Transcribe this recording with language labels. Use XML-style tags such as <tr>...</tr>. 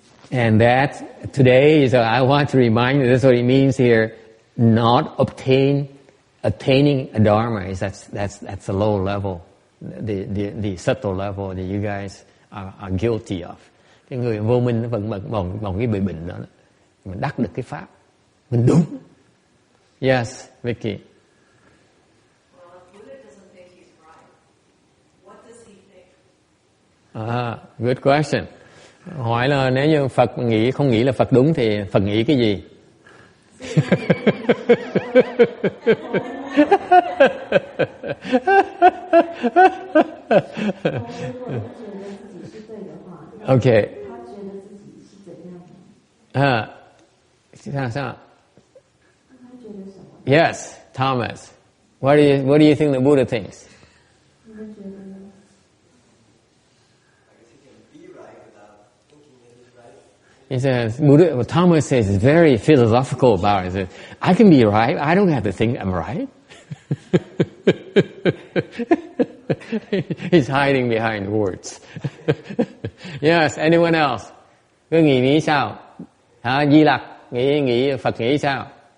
<en>And that today is I want to remind you, that's what it means here. Not attaining a dharma is that's a low level, the subtle level that you guys are guilty of.</en> <vi>Cái người vô minh nó vẫn bằng cái bị bệnh đó. Mình đắc được cái pháp, mình đúng.</vi> <en>Yes, Vicky. Well, if Buddha doesn't think he's right, what does he think? Good question.</en> <vi>Hỏi là nếu như Phật không nghĩ là Phật đúng thì Phật nghĩ cái gì?</vi> <en>Okay.</en> <vi>Sao?</vi> <en>Yes, Thomas. What do you think the Buddha thinks? He says, Thomas says, it's very philosophical about it. He says, I can be right. I don't have to think I'm right. He's hiding behind words. Yes, anyone else?</en> <vi>Cứ nghĩ sao? Di Lặc, nghĩ Phật nghĩ sao?</vi>